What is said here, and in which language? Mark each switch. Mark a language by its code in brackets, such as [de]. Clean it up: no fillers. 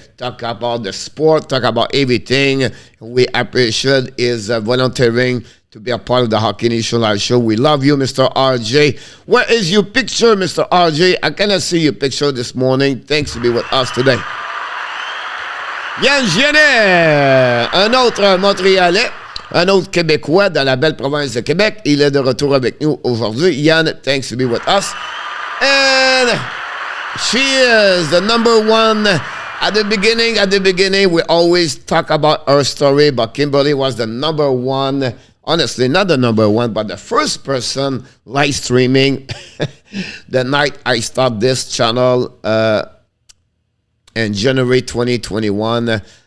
[en] Talk about the sport. Talk about everything. We appreciate his volunteering to be a part of the Hockey Nation Live show. We love you, Mr. RJ. Where is your picture, Mr. RJ? I cannot see your picture this morning. Thanks to be with us today. [fr] Yann Genet, un autre Montréalais. Un autre Québécois dans la belle province de Québec. Il est de retour avec nous aujourd'hui. [en] Yann, thanks to be with us. And she is the number one. At the beginning, we always talk about her story, but Kimberly was the number one. Honestly, not the number one, but the first person live streaming the night I started this channel in January 2021.